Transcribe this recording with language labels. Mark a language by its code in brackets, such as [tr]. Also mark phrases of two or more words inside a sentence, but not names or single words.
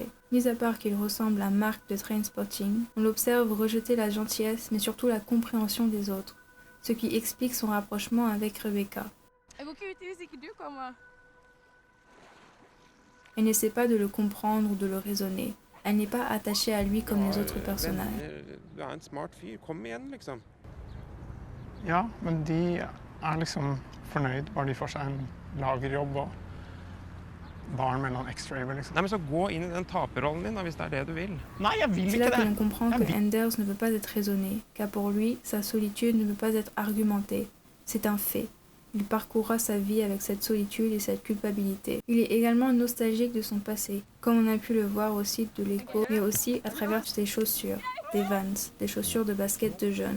[fr] Mis à part qu'il ressemble à Mark de Trainspotting, on l'observe rejeter la gentillesse mais surtout la compréhension des autres, ce qui explique son rapprochement avec Rebecca. Elle n'essaie pas de le comprendre ou de le raisonner. Elle n'est pas attachée à lui comme les autres personnages. [no] Du er en smart fyr. Kom igjen, liksom. Ja, men de er liksom fornøyd bare de får seg en lagerjobb og barn med noen extra-aver, liksom. Nei, men så gå inn i den taperrollen din, da, hvis det er det du vil. Nei, jeg vil [fr] C'est là [no] ikke [fr] que [no] det! [fr] l'on comprend que Anders ne peut pas être raisonné, car pour lui, sa solitude ne peut pas être argumentée. C'est un fait. Il parcourra sa vie avec cette solitude et cette culpabilité. Il est également nostalgique de son passé, comme on a pu le voir au site de l'Echo, mais aussi à travers ses chaussures, des Vans, des chaussures de basket de jeunes.